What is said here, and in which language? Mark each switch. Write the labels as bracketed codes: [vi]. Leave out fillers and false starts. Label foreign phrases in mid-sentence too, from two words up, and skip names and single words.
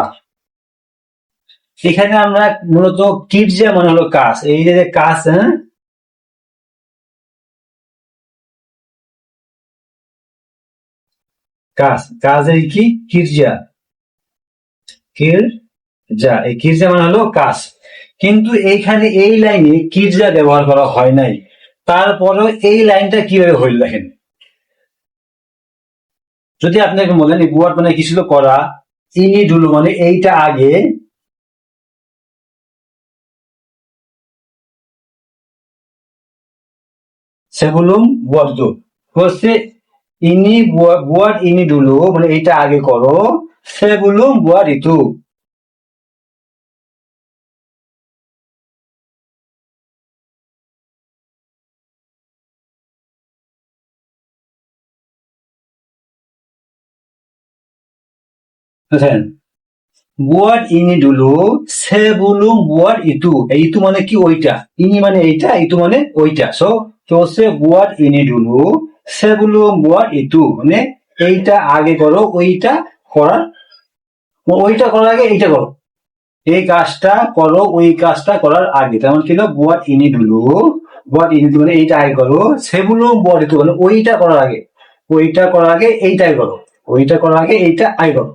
[bn] এখানে আমরা মূলত কির্জা মানে হলো কাজ, এই যে যে কাজ, হ্যাঁ কাজ, কাজের কি কির্জা, কির্জা, এই কির্জা মানে হলো কাজ। কিন্তু এইখানে এই লাইনে কির্জা ব্যবহার করা হয় নাই, তারপরেও এই লাইনটা কিভাবে হইল দেখেন। যদি আপনাকে বলেন এই বুয়াট মানে কি ছিল করা, [ms] ini dulu [bn] মানে এইটা আগে, [ms] sebelum buat হচ্ছে ইনি buat ini dulu [bn] মানে এইটা আগে করো, [ms] sebelum buat itu। [bn] বুঝছেন? [ms] buat ini dulu sebelum buat itu, [bn] এই itu মানে কি ওইটা, ইনি মানে এইটা, itu মানে ওইটা। সো তো হচ্ছে [ms] buat ini dulu sebelum buat itu, [bn] মানে এইটা আগে করো ওইটা করার, ওইটা করার আগে এইটা করো, এই কাজটা করো ওই কাজটা করার আগে, তেমন ছিল [ms] buat ini dulu, buat ini [bn] মানে এইটা আগে করো, সেগুলো [ms] buat itu [bn] মানে ওইটা করার আগে, ওইটা করার আগে এইটাই করো, ওইটা করার আগে এইটা আগে করো।